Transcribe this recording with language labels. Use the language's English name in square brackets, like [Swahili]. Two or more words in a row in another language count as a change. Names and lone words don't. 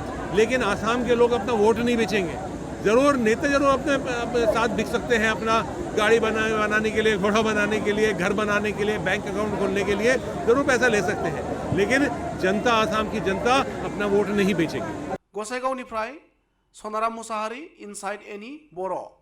[Hindi] लेकिन आसाम के लोग अपना वोट नहीं बेचेंगे। ज़रूर नेता जरूर अपने साथ बिक सकते हैं, अपना गाड़ी बनाने के लिए, घोड़ा बनाने के लिए, घर बनाने के लिए, [English] bank account [Hindi] खोलने के लिए जरूर पैसा ले सकते हैं, लेकिन जनता, आसाम की जनता अपना वोट नहीं बेचेगी। [Bodo] गसाइगावनिफ्राय सनाराम मुसाहारि इनसाइड एनि बर'।